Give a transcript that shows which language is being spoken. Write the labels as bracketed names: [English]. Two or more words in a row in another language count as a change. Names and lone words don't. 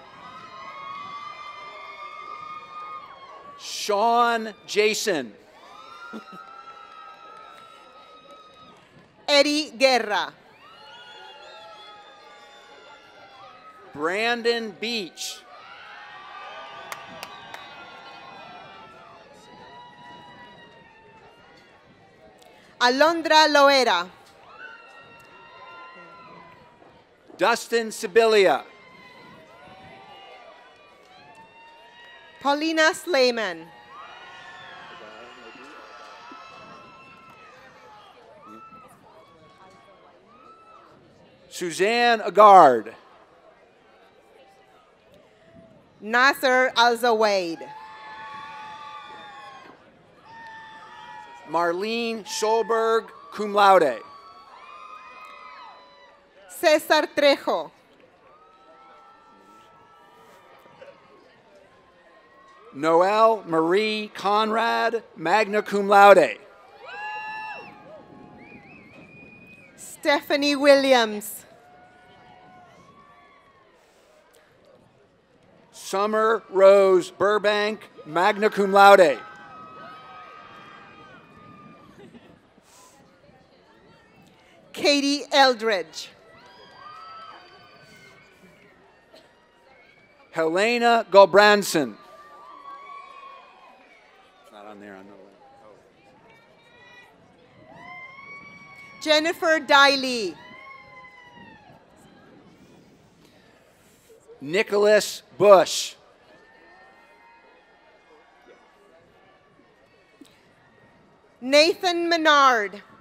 [English] Sean Jason. Eddie Guerra. Brandon Beach. Alondra Loera. Dustin Sibilia. Paulina Slayman. Suzanne Agard. Nasser Al-Zawaid. Marlene Scholberg, [Latin] cum laude. [English] Cesar Trejo. Noelle Marie Conrad, [Latin] magna cum laude. [English] Stephanie Williams. Summer Rose Burbank, [Latin] magna cum laude. [English] Katie Eldridge. Helena Gulbranson. It's not on there, on the left. Jennifer Diley. Nicholas Bush. Nathan Menard.